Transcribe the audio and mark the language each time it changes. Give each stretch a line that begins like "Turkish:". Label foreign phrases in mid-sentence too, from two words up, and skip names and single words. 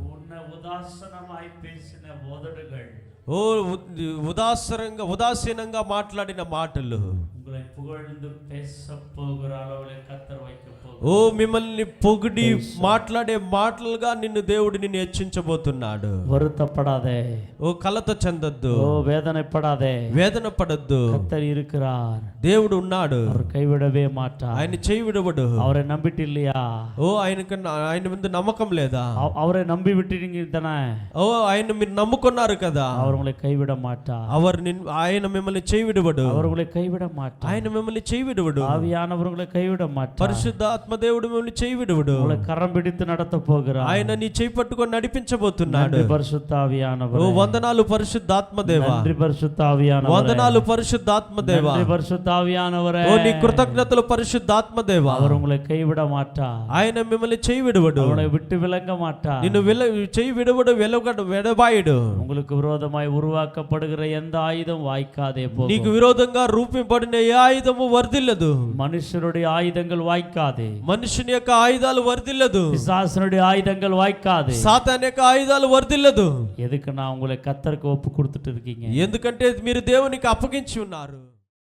Telugu: ఓ ఉదాసీనంగా మాట్లాడిన మాటలు, ఓ మిమ్మల్ని పొగిడి మాట్లాడే మాటలుగా దేవుడు నిన్ను హెచ్చించబోతున్నాడు.
Tamil: வருத்தப்படாதே,
Telugu: ఓ కలత చెందొద్దు,
Tamil: ஓ வேதனைப்படாதே,
Telugu: వేదన పడొద్దు.
Tamil: கர்த்தர் இருக்கிறார்,
Telugu: దేవుడు ఉన్నాడు,
Tamil: அவர் கைவிடவே மாட்டார்.
Telugu: ఆయన చేయి విడవడు.
Tamil: அவரை நம்பிட்டு இல்லையா?
Telugu: ఓ ఆయన ముందు నమ్మకం లేదా?
Tamil: அவரை நம்பி விட்டுட்டீங்க தானே?
Telugu: ఓ ఆయన మీరు నమ్ముకున్నారు కదా,
Tamil: அவர் உங்களை கைவிட மாட்டார்.
Telugu: ఆయన మిమ్మల్ని చేయి విడవడు.
Tamil: அவர் உங்களை கைவிட மாட்டார்.
Telugu: ఆయన మిమ్మల్ని చేయి విడవడు.
Tamil: ஆவியானவர் உங்களை கைவிட மாட்டார்.
Telugu: పరిశుద్ధాత్మ దేవుడు మిమ్మల్ని చేయి విడవడు.
Tamil: உங்களை கரம் பிடித்து நடத்த போகிறார்.
Telugu: ఆయన నీ చేయి పట్టుకొని నడిపించబోతున్నాడు.
Tamil: நன்றி பரிசுத்த ஆவியானவரே.
Telugu: ఓ వందనాలు పరిశుద్ధాత్మ దేవా.
Tamil: நன்றி பரிசுத்த ஆவியானவரே.
Telugu: వందనాలు పరిశుద్ధాత్మ దేవా.
Tamil: நன்றி பரிசுத்த ஆவியானவரே.
Telugu: ఓ నీ కృతజ్ఞతలు పరిశుద్ధాత్మ దేవా.
Tamil: அவர் உங்களை கைவிட மாட்டார்.
Telugu: ఆయన మిమ్మల్ని చేయి విడవడు.
Tamil: உங்களை விட்டு விலக மாட்டார்.
Telugu: నిన్ను చేయి విడవడు, వెడబాయుడు.
Tamil: உங்களுக்கு விரோதமாய் உருவாக்கப்படுகிற எந்த ஆயுதம் வாய்க்காதே போகும்.
Telugu: నీకు విరోధంగా రూపింపబడిన ఏ ఆయుధము వర్ధిల్లదు.
Tamil: மனுஷருடைய ஆயுதங்கள் வாய்க்காதே.
Telugu: మనుషుని యొక్క ఆయుధాలు వర్ధిల్లదు.
Tamil: பிசாசனுடைய ஆயுதங்கள் வாய்க்காதே.
Telugu: సాతాన్ యొక్క ఆయుధాలు వర్ధిల్లదు.
Tamil: எதுக்கு நான் உங்களை கர்த்தருக்கு ஒப்பு கொடுத்துட்டு இருக்கீங்க?
Telugu: ఎందుకంటే మీరు దేవునికి అప్పగించి ఉన్నారు.